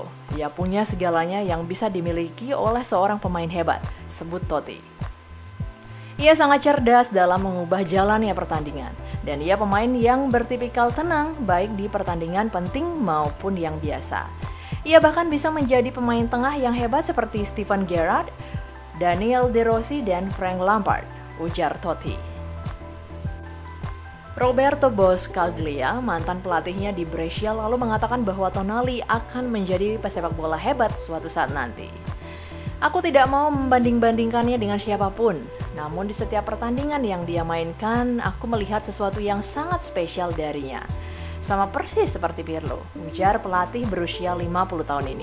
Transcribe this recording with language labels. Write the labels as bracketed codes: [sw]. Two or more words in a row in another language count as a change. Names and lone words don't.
[id] Ia punya segalanya yang bisa dimiliki oleh seorang pemain hebat, sebut Totti. Ia sangat cerdas dalam mengubah jalannya pertandingan, dan ia pemain yang bertipikal tenang baik di pertandingan penting maupun yang biasa. Ia bahkan bisa menjadi pemain tengah yang hebat seperti Steven Gerrard, Daniel De Rossi, dan Frank Lampard, ujar Totti. Roberto Boscaglia, mantan pelatihnya di Brescia, lalu mengatakan bahwa Tonali akan menjadi pesepak bola hebat suatu saat nanti. Aku tidak mau membanding-bandingkannya dengan siapapun, namun di setiap pertandingan yang dia mainkan, aku melihat sesuatu yang sangat spesial darinya. Sama persis seperti Pirlo, ujar pelatih berusia 50 tahun ini.